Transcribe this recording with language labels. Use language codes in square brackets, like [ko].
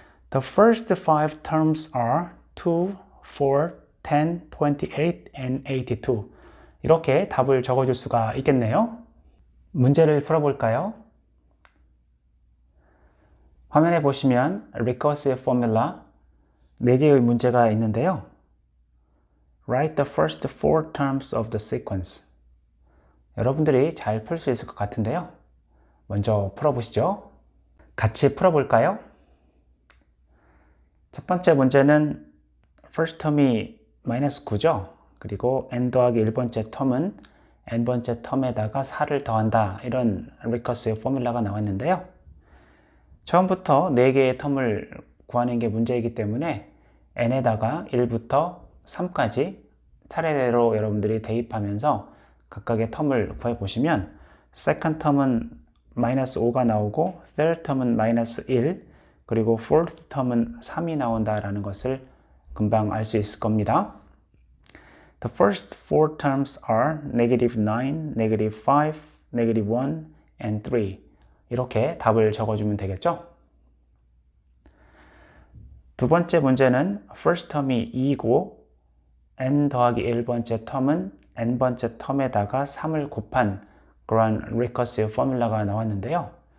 [en] The first 5 terms are 2, 4, 10, 28, and 82. [ko] 이렇게 답을 적어줄 수가 있겠네요. 문제를 풀어볼까요? 화면에 보시면 recursive formula 4개의 문제가 있는데요. [en] Write the first 4 terms of the sequence. [ko] 여러분들이 잘 풀 수 있을 것 같은데요. 먼저 풀어보시죠. 같이 풀어볼까요? 첫 번째 문제는 first term이 마이너스 9죠. 그리고 n 더하기 1번째 텀은 n번째 텀에다가 4를 더한다. 이런 리커시브 포뮬라가 나왔는데요. 처음부터 4개의 텀을 구하는 게 문제이기 때문에 n에다가 1부터 3까지 차례대로 여러분들이 대입하면서 각각의 텀을 구해보시면 second 텀은 마이너스 5가 나오고 third 텀은 마이너스 1 그리고 fourth 텀은 3이 나온다라는 것을 금방 알 수 있을 겁니다. [en] The first four terms are negative 9, negative 5, negative 1, and 3. [ko] 이렇게 답을 적어주면 되겠죠? 두 번째 문제는 first term이 2고 n 더하기 1번째 텀은 n번째 텀에다가 3을 곱한 그런 recursive 포뮬라가 나왔는데요.